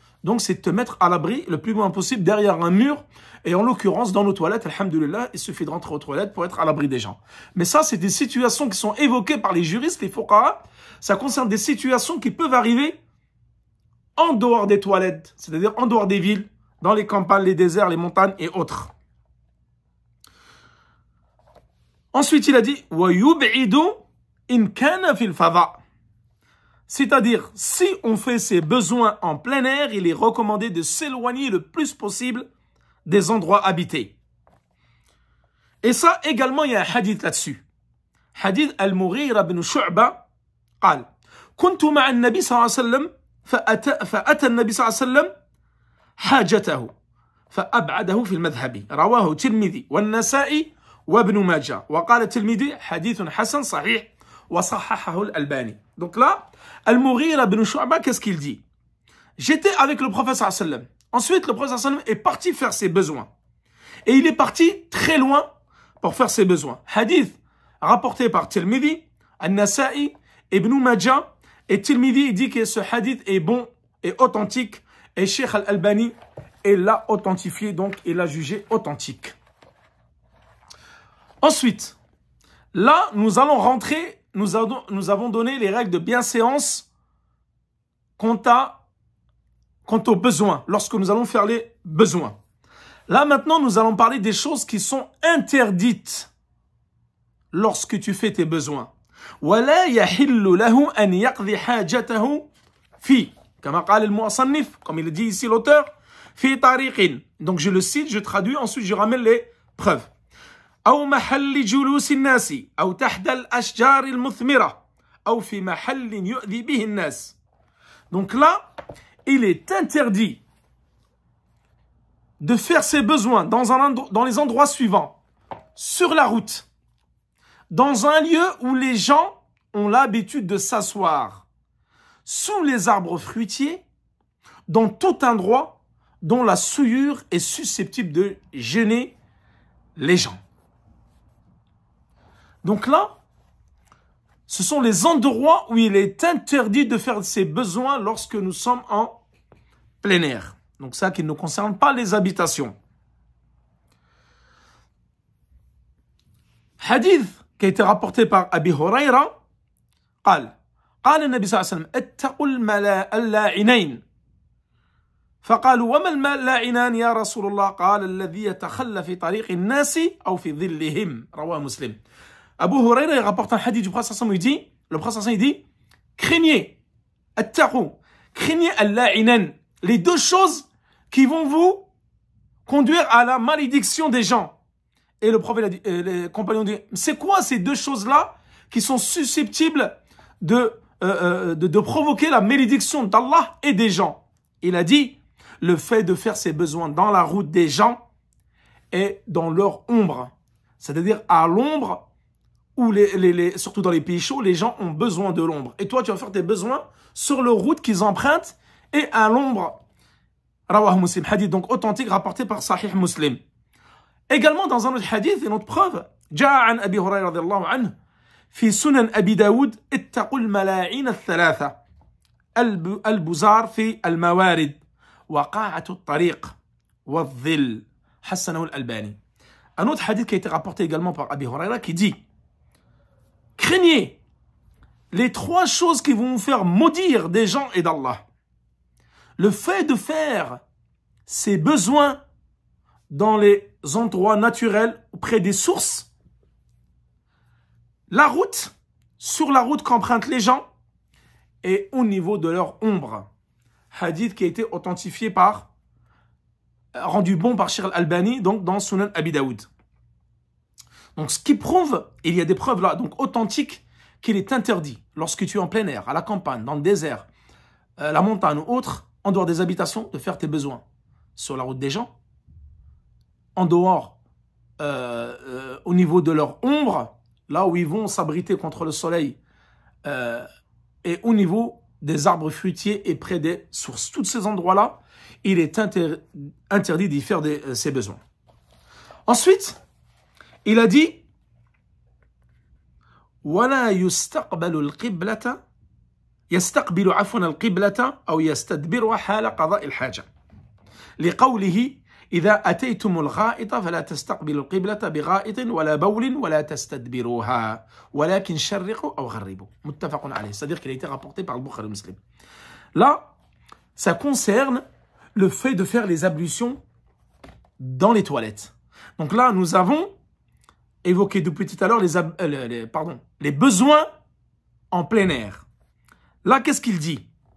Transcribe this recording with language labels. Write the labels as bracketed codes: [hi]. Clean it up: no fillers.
[fr] Donc c'est te mettre à l'abri le plus loin possible derrière un mur. Et en l'occurrence, dans nos toilettes, alhamdoulilah, il suffit de rentrer aux toilettes pour être à l'abri des gens. Mais ça, c'est des situations qui sont évoquées par les juristes, les fuqaha. Ça concerne des situations qui peuvent arriver en dehors des toilettes, c'est-à-dire en dehors des villes, dans les campagnes, les déserts, les montagnes et autres. Ensuite, il a dit [ar] وَيُبْعِدُ إِنْ كَانَ فِي الْفَضَاءِ. [fr] C'est-à-dire, si on fait ses besoins en plein air, il est recommandé de s'éloigner le plus possible des endroits habités. Et ça, également, il y a un hadith là-dessus. [ar] Hadith Al-Mughira ibn Shu'ba قال كنت مع النبي صلى الله عليه وسلم فأتى النبي صلى الله عليه وسلم حاجته فأبعده في المذهب. رواه الترمذي والنسائي وابن ماجه وقال الترمذي حديث حسن صحيح وصححه الألباني. [fr] Donc là, Al-Mughira ibn Shu'ba, qu'est-ce qu'il dit? J'étais avec le prophète sallallahu alayhi wa sallam. Ensuite, le prophète sallallahu alayhi wa sallam est parti faire ses besoins. Et il est parti très loin pour faire ses besoins. Hadith rapporté par Tirmidhi, An-Nasa'i, Ibn Majah. Et Tirmidhi dit que ce hadith est bon et authentique. Et Cheikh Al-Albani, il l'a authentifié, donc il l'a jugé authentique. Ensuite, là, nous allons rentrer, nous avons donné les règles de bienséance quant aux besoins, lorsque nous allons faire les besoins. Là, maintenant, nous allons parler des choses qui sont interdites lorsque tu fais tes besoins. [ar] ولا يحل له أن يقضي حاجته في كما قال المصنف, [fr] comme il dit ici l'auteur, [ar] في طريق. [fr] Donc je le cite, je traduis, ensuite je ramène les preuves. [ar] أو محل جلوس الناس أو تحت الأشجار المثمرة أو في محل يؤذي به الناس. [fr] Donc là, il est interdit de faire ses besoins dans les endroits suivants. Sur la route, dans un lieu où les gens ont l'habitude de s'asseoir, sous les arbres fruitiers, dans tout endroit dont la souillure est susceptible de gêner les gens. Donc là, ce sont les endroits où il est interdit de faire ses besoins lorsque nous sommes en plein air. Donc ça qui ne concerne pas les habitations. Hadith qui a été rapporté par Abi Huraira, [ar] قال النبي صلى الله عليه وسلم اتقوا اللاعنين فقالوا وما اللاعنان يا رسول الله قال الذي يتخلى في طريق الناس أو في ظلهم رواه مسلم. [fr] Abu Huraira il rapporte un hadith du prophète sallallahu alayhi wa sallam, le prophète sallallahu alayhi wa sallam dit craignez, attaqou, craignez al-la'inan, les deux choses qui vont vous conduire à la malédiction des gens. Et le prophète a dit, les compagnons disent, c'est quoi ces deux choses-là qui sont susceptibles de provoquer la malédiction d'Allah et des gens? Il a dit, le fait de faire ses besoins dans la route des gens et dans leur ombre. C'est-à-dire à l'ombre, où surtout dans les pays chauds, les gens ont besoin de l'ombre. Et toi, tu vas faire tes besoins sur leur route qu'ils empruntent et à l'ombre. Rawah Muslim, hadith donc authentique rapporté par Sahih Muslim. Également dans un autre hadith, une autre preuve, [ar] جاء عن أبي هريرة رضي الله عنه في سنن أبي داود اتقوا الملاعين الثلاثة البزار في الموارد وقاعة الطريق والظل حسنه الألباني. [fr] Un autre hadith qui a été rapporté également par Abi Huraira qui dit craignez les trois choses qui vont vous faire maudire des gens et d'Allah. Le fait de faire ses besoins dans les endroits naturels, près des sources, la route, sur la route qu'empruntent les gens, et au niveau de leur ombre. Hadith qui a été authentifié rendu bon par Sheikh al-Albani, donc dans Sunan Abi Daoud. Donc ce qui prouve, il y a des preuves là, donc authentiques, qu'il est interdit, lorsque tu es en plein air, à la campagne, dans le désert, la montagne ou autre, en dehors des habitations, de faire tes besoins sur la route des gens, en dehors, au niveau de leur ombre, là où ils vont s'abriter contre le soleil, et au niveau des arbres fruitiers et près des sources. Tous ces endroits-là, il est interdit d'y faire ses besoins. Ensuite, il a dit [ar] ولا يستقبل القبلة يستقبل عفوا القبلة أو يستدبرها حال قضاء الحاجة لقوله إذا أتيتم الغائط فلا تستقبلوا القبلة بغائط ولا بول ولا تستدبروها ولكن شرقوا أو غربوا متفق عليه. [fr] C'est-à-dire qu'il a été rapporté par le Bukhari Muslim. Là, ça concerne le fait de faire les ablutions dans les toilettes. Donc là, nous avons évoqué depuis tout à l'heure les besoins en plein air. Là, qu'est-ce qu'il dit?